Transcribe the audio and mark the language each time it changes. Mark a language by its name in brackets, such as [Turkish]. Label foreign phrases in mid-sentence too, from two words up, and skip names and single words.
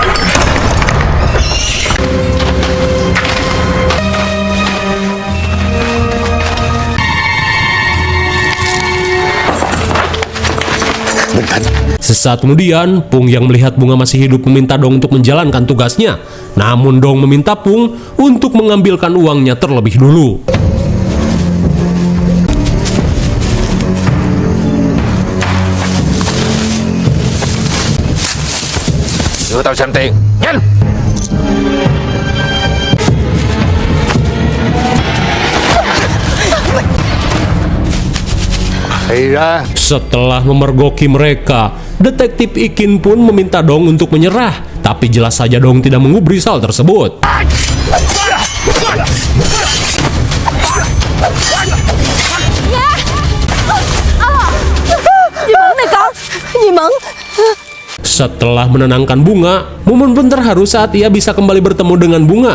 [Indonesian] Sesaat kemudian, Pung yang melihat Bunga masih hidup meminta Dong untuk menjalankan tugasnya. Namun Dong meminta Pung untuk mengambilkan uangnya terlebih dulu. [Vietnamese] Đưa tao xem tiền, nhanh! [Indonesian] Setelah memergoki mereka, detektif Ikin pun meminta Dong untuk menyerah. Tapi jelas saja Dong tidak mengubris hal tersebut. Setelah menenangkan Bunga, Mumun pun terharu saat ia bisa kembali bertemu dengan Bunga.